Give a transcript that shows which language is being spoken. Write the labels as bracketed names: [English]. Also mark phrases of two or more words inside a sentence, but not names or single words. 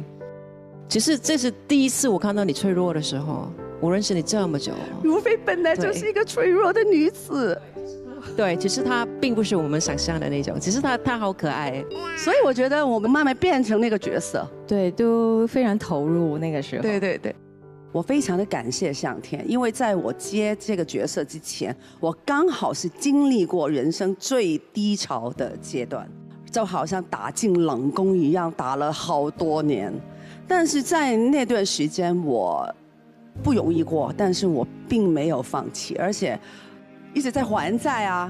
[Chinese] 其實這是第一次我看到你脆弱的時候。我認識你這麼久，如妃本來就是一個脆弱的女子。對，其實她並不是我們想象的那種，只是她好可愛。所以我覺得我們慢慢變成那個角色，對，都非常投入那個時候。對對對。我非常的感谢上天，因为在我接这个角色之前，我刚好是经历过人生最低潮的阶段，就好像打进冷宫一样，打了好多年。但是在那段时间我不容易过，但是我并没有放弃，而且一直在还债啊。